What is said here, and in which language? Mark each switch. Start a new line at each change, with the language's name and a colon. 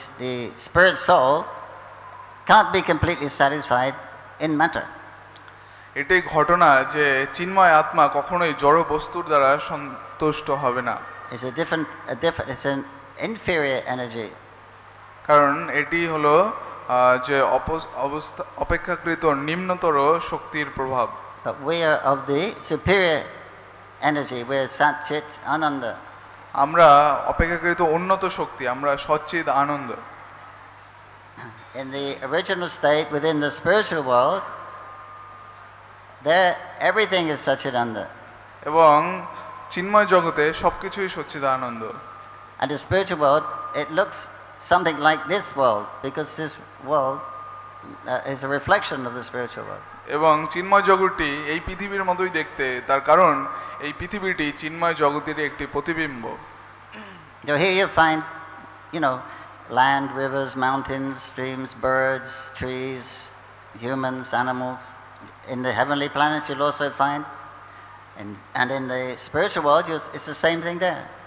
English: The spirit soul can't be completely satisfied in matter.
Bangla: এটাই ঘটনা যে চিন্ময় আত্মা কখনোই জড় বস্তুর দ্বারা সন্তুষ্ট হবে না।
English: It's an inferior energy.
Bangla: কারণ এটি হলো যে অবস্থা অপেক্ষাকৃত নিম্নতর শক্তির প্রভাব।
English: But we are of the superior energy. We are Sat Chit Ananda.
Bangla: আমরা অপেক্ষাকৃত উন্নত শক্তি, আমরা সচ্চিদ আনন্দ।
English: in the original state within the spiritual world, there everything is Satchidananda.
Bangla: এবং চিন্ময় জগতে সবকিছুই সচ্চিদানন্দ।
English: And the spiritual world, it looks something like this world, because this world is a reflection of the spiritual world.
Bangla: এবং চিন্ময় জগৎটি এই পৃথিবীর মতোই দেখতে, তার কারণ এই পৃথিবীটি চিন্ময় জগতের একটি প্রতিবিম্ব।
English: So here you find, you know, land, rivers, mountains, streams, birds, trees, humans, animals. In the heavenly planets you'll also find, and in the spiritual world it's the same thing there.